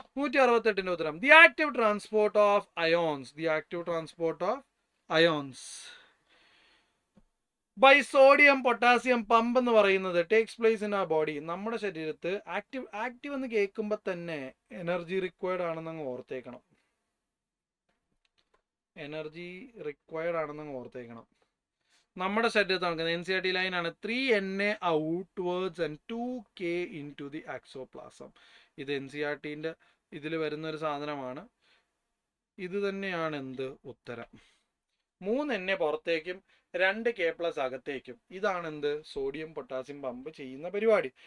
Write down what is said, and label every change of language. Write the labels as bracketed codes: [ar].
[ml] 168ന്റെ ഉത്തരം, [en] the active transport of ions, the active transport of ions by sodium potassium pump [ml] എന്ന് പറയുന്നത് [en] Takes place in ആ body. [ml] നമ്മുടെ ശരീരത്ത് ആക്റ്റീവ് എന്ന് കേൾക്കുമ്പോൾ തന്നെ എനർജി റിക്വയർഡ് ആണെന്ന് ഓർത്തേക്കണം. എനർജി റിക്വയർഡ് ആണെന്ന് ഓർത്തേക്കണം. നമ്മുടെ ശരീരത്തിൽ നടക്കുന്നത് NCERT ലൈനാണ് [en] 3Na outwards and 2K into the axoplasm. [ml] ഇത് NCERTന്റെ ഇതിൽ വരുന്ന ഒരു സാധനമാണ്. ഇത് തന്നെയാണ് എന്ത് ഉത്തരം. 3Na പുറത്തേക്കും 2K+ അകത്തേക്കും. ഇതാണ് എന്ത്, സോഡിയം പൊട്ടാസ്യം പമ്പ് ചെയ്യുന്ന പരിപാടി.